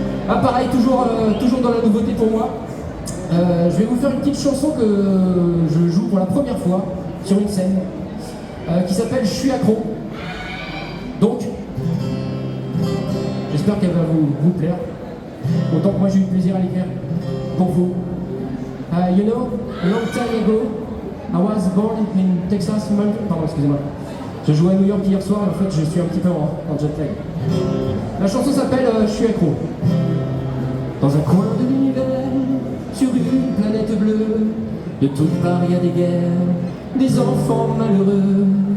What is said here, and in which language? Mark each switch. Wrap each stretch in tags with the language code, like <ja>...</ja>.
<fr>Ah pareil, toujours dans la nouveauté pour moi. Je vais vous faire une petite chanson que je joue pour la première fois sur une scène qui s'appelle Je suis accro. Donc, j'espère qu'elle va vous plaire. Autant que moi j'ai eu plaisir à l'écrire pour vous.</fr> <en>You know, a long time ago, I was born in Texas.</en> <fr>Pardon, excusez-moi. Je jouais à New York hier soir et en fait je suis un petit peu en jet lag. La chanson s'appelle Je suis accro. Dans un coin de l'univers, sur une planète bleue, de toutes parts il y a des guerres, des enfants malheureux.</fr>